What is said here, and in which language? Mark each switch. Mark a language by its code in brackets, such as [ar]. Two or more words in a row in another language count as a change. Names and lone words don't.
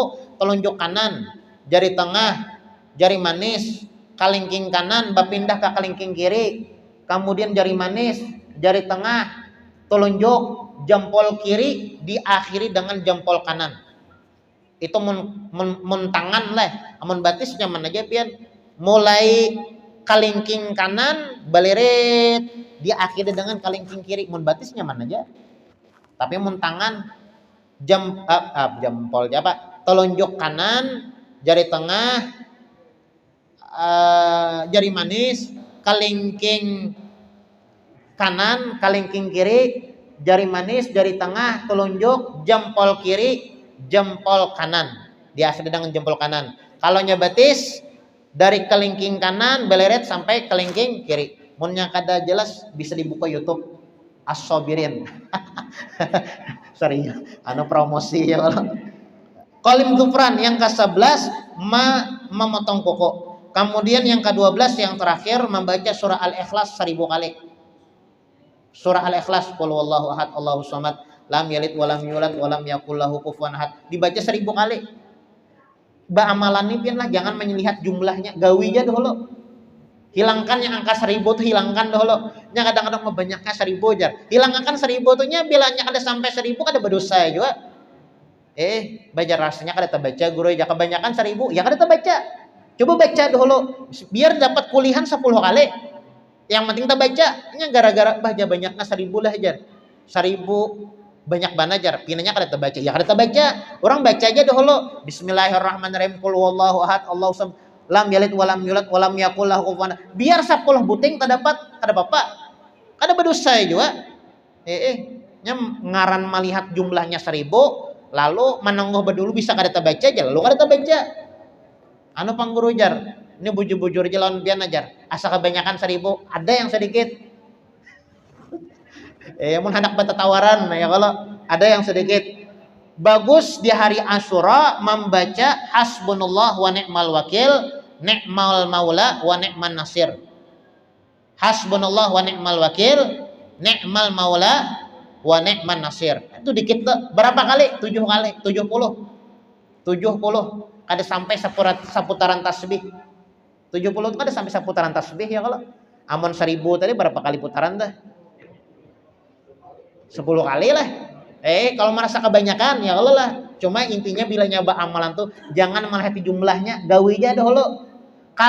[bjn] Telunjuk kanan, jari tengah, jari manis, kalingking kanan berpindah ke kalingking kiri. Kemudian jari manis, jari tengah, telunjuk, jempol kiri diakhiri dengan jempol kanan. Itu mun tangan lah, amun batis nyaman aja pian. Mulai kalingking kanan balirit diakhiri dengan kalingking kiri. Mun batis nyaman aja. Tapi mun tangan jempol apa? Telunjuk kanan, jari tengah, jari manis, kalingking kanan, kalingking kiri, jari manis, jari tengah, telunjuk, jempol kiri, jempol kanan. Diakhiri dengan jempol kanan. Kalau nyabatis dari kelingking kanan beleret sampai kelingking kiri. Munnya kada jelas bisa dibuka YouTube As-Sabirin. Sorry, promosi ya kalau. [ar] قلم ظفران [bjn] yang ke-11 memotong kuku. Kemudian yang ke-12 yang terakhir membaca surah Al-Ikhlas 1000 kali. [ar] Surah Al-Ikhlas قل هو الله أحد الله الصمد لم يلد ولم يولد ولم يكن له كفوا أحد. [bjn] Dibaca 1000 kali. Amalan ini lah jangan melihat jumlahnya, gawinya dulu. Hilangkan yang angka 1000 tuh hilangkan dulu. Nya kadang-kadang membanyaknya 1000 aja. Hilangkan 1000 tuh nya bilanya kada sampai 1000 kada berdosa juga. Baca rasanya kada terbaca guru ya kebanyakan 1000 ya kada terbaca. Coba baca dulu biar dapat kulihan 10 kali. Yang penting kita baca. Nya gara-gara baca banyaknya 1000 lah aja. 1000 banyak banget aja. Pinanya kada terbaca. Ya kada terbaca. Orang baca aja dulu. [ar] بسم الله الرحمن الرحيم. قل هو الله أحد الله الصمد لم يلد ولم يولد ولم يكن له كفوا أحد. [bjn] Biar 10 buting terdapat kada apa-apa. Kada berdosa juga. Nya ngaran melihat jumlahnya 1000 lalu menunggu bedulu bisa kada terbaca aja. Lalu kada terbaca. Pangguru jar, ini bujur-bujur jalan pian ajar. Asa kebanyakan 1000, ada yang sedikit. Mun hendak bertawaran ya kalau ada yang sedikit. Bagus di hari Asyura membaca [ar] حسبنا الله ونعم الوكيل نعم المولى ونعم النصير. حسبنا الله ونعم الوكيل نعم المولى ونعم النصير. [bjn] Itu dikit tuh. Berapa kali? 7 kali, 70. 70. Kada sampai seputaran tasbih. 70 itu kada sampai seputaran tasbih ya kalau. Amun 1000 tadi berapa kali putaran dah? 10 kali lah. Kalau merasa kebanyakan [ar] يا الله [bjn] lah. Cuma intinya bila nyoba amalan tuh jangan melihat jumlahnya, gawi aja dulu.